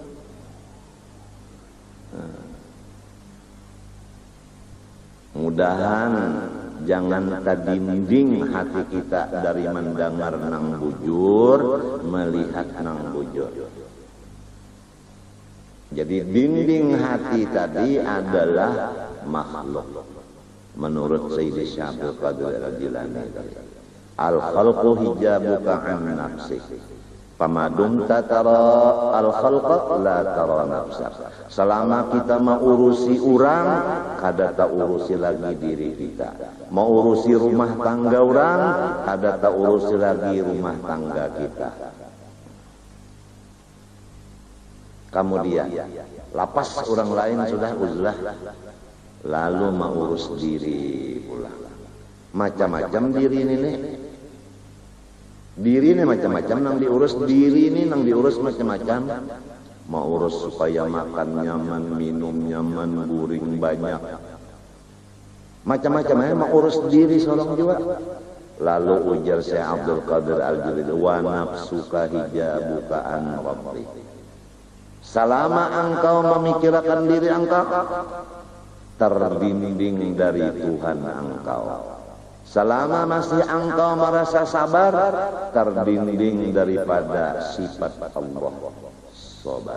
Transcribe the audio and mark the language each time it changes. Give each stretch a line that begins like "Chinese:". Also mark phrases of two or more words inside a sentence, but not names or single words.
Banjar: Mudahan jangan tadinding hati kita dari mendengar nang bujur, melihat nang bujur.
Indonesian: Jadi dinding hati tadi adalah makhluk. Menurut Sayyidi Syabul Qadir Al-Jilani tadi.
Arabic: الخلق حجابك عن نفسي. ما دمت ترى الخلق لا ترى نفسك.
Banjar: Selama kita mau urusi orang, kada tak urusi lagi diri kita. Mau urusi rumah tangga orang, kada tak urusi lagi rumah tangga kita. Kemudian lapas orang lain sudah uzlah, lalu mau urus diri pula. Macam-macam diri ini nih. Diri ini macam-macam nang diurus, diri ini nang diurus macam-macam. Mau urus supaya makan nyaman, minum nyaman, guring banyak. Macam-macam mau urus diri seorang juga. Lalu ujar Syekh Abdul Qadir Al-Jilani,
Arabic: ونفسك حجابك عن ربي.
Indonesian: Selama engkau memikirkan diri engkau, terbimbing dari Tuhan engkau. Selama masih engkau merasa sabar, terbimbing daripada sifat Allah. Sobat.